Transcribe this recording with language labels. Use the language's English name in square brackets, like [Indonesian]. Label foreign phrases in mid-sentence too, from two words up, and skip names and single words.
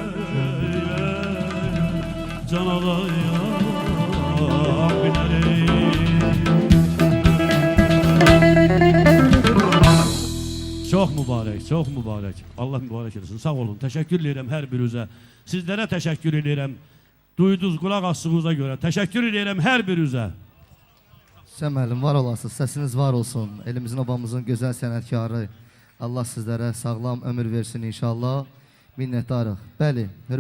[Turkish] Can alayım Çok mübarek, çok mübarek. Allah mübarek etsin. Sağ olun. Teşekkür ederim her birinizə. Sizlere teşekkür ederim. Duydunuz, kulak astığınıza göre. Teşekkür ederim her birinizə. [Azerbaijani] Sən müəllim, var olasınız, səsiniz var olsun. Elimizin, obamızın gözəl sənətkarı. Allah sizlərə sağlam ömür versin inşallah. Minnətdarıq. Bəli.